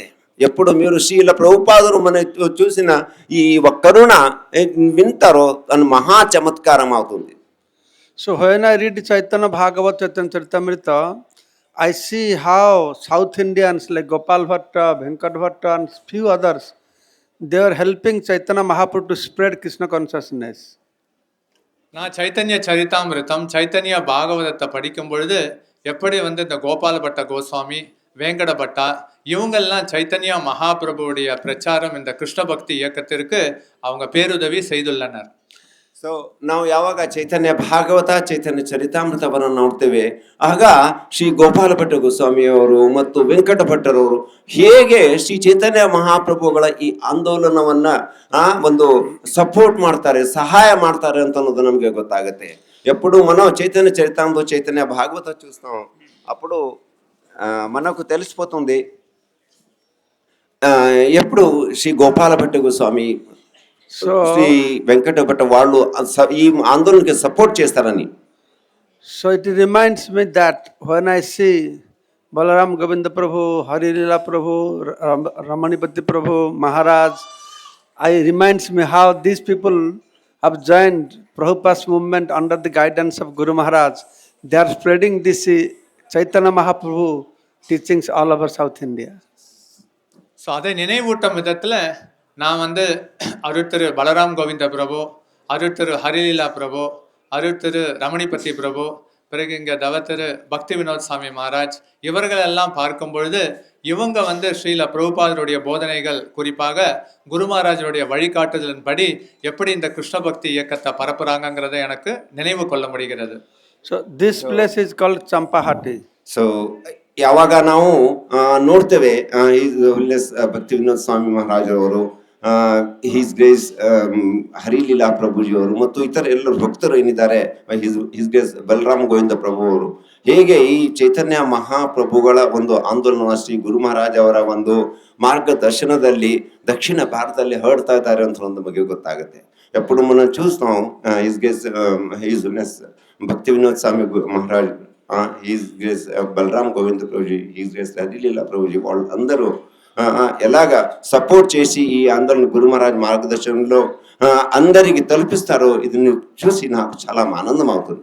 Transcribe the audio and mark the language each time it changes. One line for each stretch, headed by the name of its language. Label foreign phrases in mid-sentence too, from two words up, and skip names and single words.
Telugu: ఎప్పుడు మీరు శ్రీల ప్రభుపాదులు మన చూసిన ఈ కరుణ వింటారో అని మహా చమత్కారం అవుతుంది.
English: So when I read Chaitanya Bhagavat, Chaitanya Charitamrita, I see how South Indians like Gopal Bhatta, Venkat Bhatta and few others, they are helping Chaitanya Mahaprabhu to spread Krishna consciousness.
Tamil: நான் சைத்தன்ய சரிதாமிருத்தம், சைத்தன்ய பாகவதத்தை படிக்கும் பொழுது எப்படி வந்து இந்த கோபால பட்ட கோஸ்வாமி, வேங்கட பட்டா இவங்கெல்லாம் சைத்தன்ய மகாபிரபுவுடைய பிரச்சாரம் இந்த கிருஷ்ண பக்தி இயக்கத்திற்கு அவங்க பேருதவி செய்துள்ளனர்.
Kannada: ಸೊ ನಾವು ಯಾವಾಗ ಚೈತನ್ಯ ಭಾಗವತ, ಚೈತನ್ಯ ಚರಿತಾಮೃತವನ್ನು ನೋಡ್ತೇವೆ, ಆಗ ಶ್ರೀ ಗೋಪಾಲ ಭಟ್ಟ ಗೋಸ್ವಾಮಿಯವರು ಮತ್ತು ವೆಂಕಟ ಭಟ್ಟರವರು ಹೇಗೆ ಶ್ರೀ ಚೈತನ್ಯ ಮಹಾಪ್ರಭುಗಳ ಈ ಆಂದೋಲನವನ್ನ ಒಂದು ಸಪೋರ್ಟ್ ಮಾಡ್ತಾರೆ, ಸಹಾಯ ಮಾಡ್ತಾರೆ ಅಂತ ಅನ್ನೋದು ನಮಗೆ ಗೊತ್ತಾಗುತ್ತೆ.
Telugu: ఎప్పుడు మనం చైతన్య చరితామృత, చైతన్య భాగవత చూస్తాం, అప్పుడు మనకు తెలిసిపోతుంది ఎప్పుడు శ్రీ గోపాల భట్ట గోస్వామి, శ్రీ వెంకట భట్ట వాళ్ళు ఈ ఆందోళనకి సపోర్ట్ చేస్తారని.
English: So it reminds me that when I see Balaram Govinda Prabhu, Hari Lila Prabhu, Ramanipati Prabhu, Maharaj. I reminds me how these people have joined Prabhupada's movement under the guidance of Guru Maharaj. They are spreading this Chaitanya Mahaprabhu teachings all over South India.
Tamil: ஸோ அதை நினைவூட்டும் விதத்தில் நான் வந்து அருள் திரு பலராம் கோவிந்த பிரபு, அருள் திரு ஹரிலீலா பிரபு, அருள் திரு ரமணிபதி பிரபு, பிறகு இங்கே தவத்திரு பக்தி வினோத் சாமி மகாராஜ், இவர்களெல்லாம் பார்க்கும் பொழுது இவங்க வந்து ஸ்ரீல பிரபுபாதருடைய போதனைகள், குறிப்பாக குரு மகாராஜருடைய வழிகாட்டுதலின்படி எப்படி இந்த கிருஷ்ண பக்தி இயக்கத்தை பரப்புறாங்கங்கிறத எனக்கு நினைவு கொள்ள முடிகிறது.
English: So this place is called Champahati.
Kannada: ಸೊ ಯಾವಾಗ ನಾವು ನೋಡ್ತೇವೆ ಭಕ್ತಿ ವಿನೋದ್ ಸ್ವಾಮಿ ಮಹಾರಾಜ್ ಅವರು,
English: His Grace
Kannada: ಹರಿಲೀಲಾ ಪ್ರಭುಜಿ ಅವರು ಮತ್ತು ಇತರ ಎಲ್ಲರೂ ಭಕ್ತರು ಏನಿದ್ದಾರೆ,
English: His Grace
Kannada: ಬಲರಾಮ್ ಗೋವಿಂದ ಪ್ರಭು ಅವರು, ಹೇಗೆ ಈ ಚೈತನ್ಯ ಮಹಾಪ್ರಭುಗಳ ಒಂದು ಆಂದೋಲನ ಶ್ರೀ ಗುರು ಮಹಾರಾಜ್ ಅವರ ಒಂದು ಮಾರ್ಗದರ್ಶನದಲ್ಲಿ ದಕ್ಷಿಣ ಭಾರತದಲ್ಲಿ ಹರಡ್ತಾ ಇದ್ದಾರೆ ಅಂತ ನಮಗೆ ಗೊತ್ತಾಗುತ್ತೆ.
Telugu: ఎప్పుడు మనం చూస్తాం
English: His Grace
Telugu: భక్తి వినోద్ స్వామి మహారాజ్,
English: His Grace
Telugu: బలరామ్ గోవింద ప్రభుజీ,
English: His Grace
Telugu: హరిలీలా ప్రభుజీ, వాళ్ళు అందరూ ఎలాగా సపోర్ట్ చేసి ఈ ఆందోళన గురు మహారాజ్ మార్గదర్శనంలో అందరికి తలపిస్తారో ఇది చూసి నాకు చాలా ఆనందం అవుతుంది.